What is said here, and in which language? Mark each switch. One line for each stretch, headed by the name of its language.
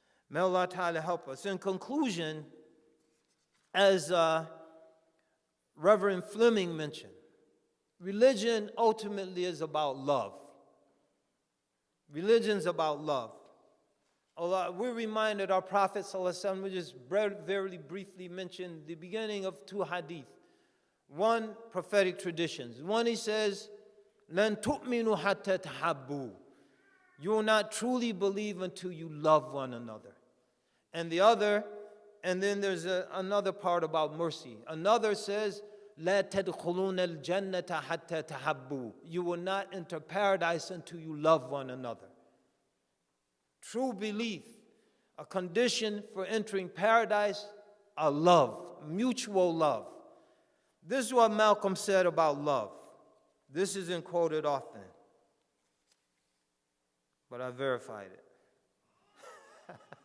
English: May Allah Ta'ala help us. In conclusion, as Reverend Flemming mentioned, religion ultimately is about love. Religion's about love. Allah, we're reminded our Prophet ﷺ, we just very briefly mentioned the beginning of 2 hadith. One, prophetic traditions. One, he says,
Arabic: لَن تُؤْمِنُوا حَتَّى تَحَبُّوا.
English: You will not truly believe until you love one another. And the other, and then there's another part about mercy. Another says,
Arabic: لَا تَدْخُلُونَ الْجَنَّةَ حَتَّى تَحَبُّوا.
English: You will not enter paradise until you love one another. True belief, a condition for entering paradise, a love, mutual love. This is what Malcolm said about love. This isn't quoted often, but I verified it.